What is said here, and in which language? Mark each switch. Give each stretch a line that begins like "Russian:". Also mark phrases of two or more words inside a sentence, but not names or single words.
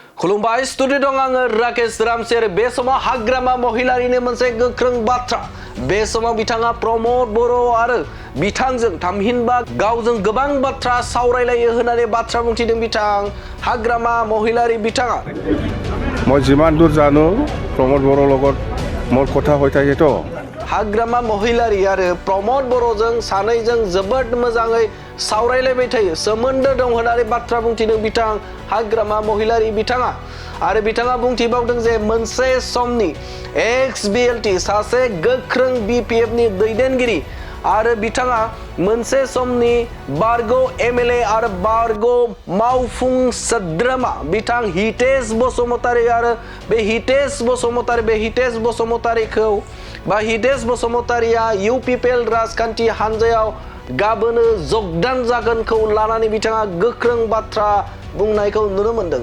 Bodo: खुलुमबाय स्टुडिअ दं आङो राकेश रामसेर बे समाव हाग्रामा महिलारिनि मोनसे गोख्रों बाथ्रा बे समाव बिथाङा प्रमोद बर' आरो बिथांजों थामहिनबा गावजों गोबां बाथ्रा सावरायलायो होननानै बाथ्रा बुंथिदों बिथां हाग्रामा महिलारि बिथाङा
Assamese: মই যিমান দূৰ জানো प्रमोद बर' লগত মোৰ কথা হৈ থাকেতো
Bodo: हाग्रामा महिलारि आरो प्रमोद बर'जों सानैजों जोबोद मोजाङै सावरायलायबाय थायो सोमोन्दो दं होननानै बाथ्रा बुंथिदों बिथां हाग्रामा महिलारि बिथाङा आरो बिथाङा बुंथिबावदों जे मोनसे समनि एक्स बिएलटि सासे गोख्रों बिपिएफनि दैदेनगिरि आरो बिथाङा मोनसे समनि बारग' एमएलए आरो बारग' मावफुं सोद्रोमा बिथां हितेश बसुमतारी आरो बे हितेश बसुमतारीखौ बा हितेश बसुमतारीया इउपिपिएल राजखान्थि हानजायाव गाबोनो जगदान जागोनखौ लानानै बिथाङा गोख्रों बाथ्रा बुंनायखौ नुनो मोनदों